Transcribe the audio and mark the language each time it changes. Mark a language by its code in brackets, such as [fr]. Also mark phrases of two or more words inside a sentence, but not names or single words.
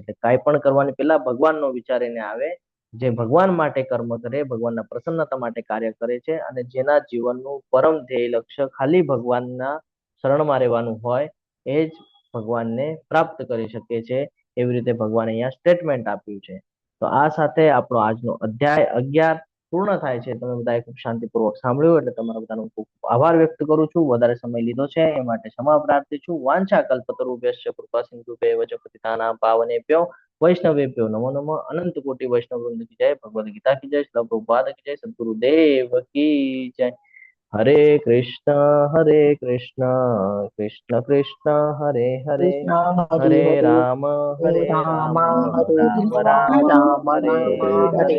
[gu] એટલે કાંઈ પણ કરવાની પહેલા ભગવાનનો વિચાર એને આવે. જે ભગવાન માટે કર્મ કરે, ભગવાનના પ્રસન્નતા માટે કાર્ય કરે છે, અને જેના જીવનનું પરમ ધ્યેય લક્ષ્ય ખાલી ભગવાનના શરણમાં રહેવાનું હોય, એ જ ભગવાનને પ્રાપ્ત કરી શકે છે. એવી રીતે ભગવાને અહીંયા સ્ટેટમેન્ટ આપ્યું છે. તો આ સાથે આપણો આજનો અધ્યાય 11 પૂર્ણ થાય છે. તમે બધાએ ખૂબ શાંતિપૂર્વક સાંભળ્યું, એટલે તમારા બધાનો ખૂબ આભાર વ્યક્ત કરું છું. વધારે સમય લીધો છે એ માટે ક્ષમા પ્રાર્થી છું. [sa] વાંછા કલ્પતરુભ્યશ્ચ કૃપા સિંધુભ્યૈવ ચ પતિતાનાં પાવનેભ્યો વૈષ્ણવેભ્યો નમો નમઃ. [gu] અનંત કોટી વૈષ્ણવ વૃંદ કી જય. ભગવદ ગીતા કી જય. શ્રીલ પ્રભુપાદ કી જય. સદગુરુદેવ કી જય. [sa] હરે કૃષ્ણ કૃષ્ણ કૃષ્ણ હરે હરે હરે રામ રામ રામ હરે હરે.